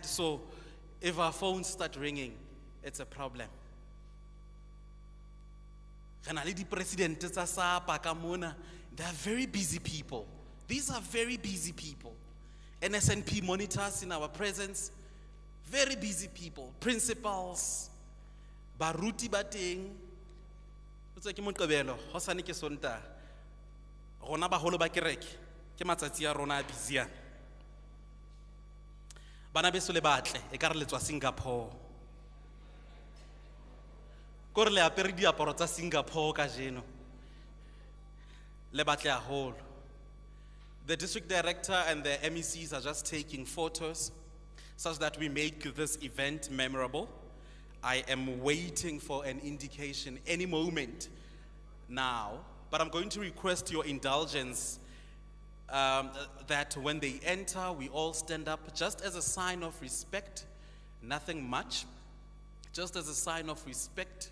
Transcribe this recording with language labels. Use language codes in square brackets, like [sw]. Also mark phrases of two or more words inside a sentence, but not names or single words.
[en] So, if our phones start ringing, it's a problem. They are very busy people. These are very busy people. NSNP monitors in our presence, very busy people. Principals, [st] baruti bateng. [en] It's like Montebello, [st] Hosani ke sonta. Rona ba holo ba kereke, ke matsatsi a rona busy. Bana beso le batle e ka re letswa Singapore ko re le apere diaparo tsa Singapore ka jeno le batle haholo. [en] The district director and the MECs are just taking photos such that we make this event memorable. I am waiting for an indication any moment now, but I'm going to request your indulgence that when they enter, we all stand up just as a sign of respect, nothing much, just as a sign of respect.